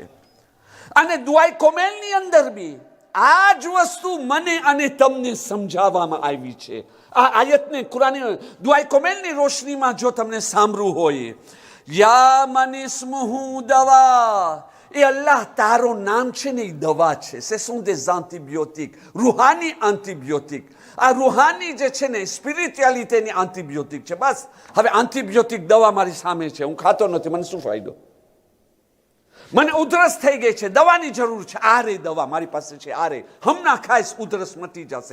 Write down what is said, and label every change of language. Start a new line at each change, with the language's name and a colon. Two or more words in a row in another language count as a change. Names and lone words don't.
Gujarati: અને દુઆએ કોમેલની અંદર બી આ જ વસ્તુ મને અને તમને સમજાવવામાં આવી છે. આ આયતને કુરાની દુઆએ કોમેલની રોશનીમાં જો તમને સાંભળવું હોય,
Arabic: يا من اسمه دواء,
Gujarati: એ અલ્લાહ તારો નામ છે ને એ દવા છે.
French: Ce sont des antibiotiques,
Gujarati: રૂહાની એન્ટીબાયોટિક. આ રૂહાની જે છે ને સ્પિરિચ્યુઆલિટીની એન્ટીબાયોટિક છે. બસ હવે એન્ટીબાયોટિક દવા મારી સામે છે, હું ખાતો નથી, મને શું ફાયદો? મને ઉધરસ થઈ ગઈ છે, દવાની જરૂર છે, આ રે દવા મારી પાસે છે, આ રે હમણાં ખાઈશ, ઉધરસ મટી જશે.